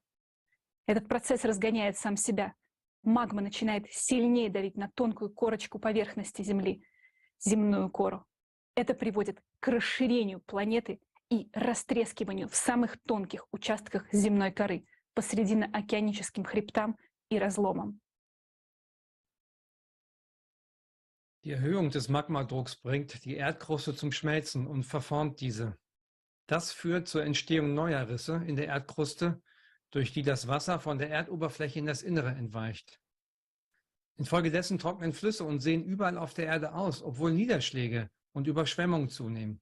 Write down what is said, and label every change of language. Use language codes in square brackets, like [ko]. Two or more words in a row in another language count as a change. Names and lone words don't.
[ru] Этот процесс разгоняет сам себя. Магма начинает сильнее давить на тонкую корочку поверхности Земли, земную кору. Это приводит к расширению планеты и растрескиванию в самых тонких участках земной коры, по срединно-океаническим хребтам и разломам. [de] Die Erhöhung des Magmadrucks bringt die Erdkruste zum Schmelzen und verformt diese. Das führt zur Entstehung neuer Risse in der Erdkruste, durch die das Wasser von der Erdoberfläche in das Innere entweicht. Infolgedessen trocknen Flüsse und Seen überall auf der Erde aus, obwohl Niederschläge und Überschwemmungen zunehmen.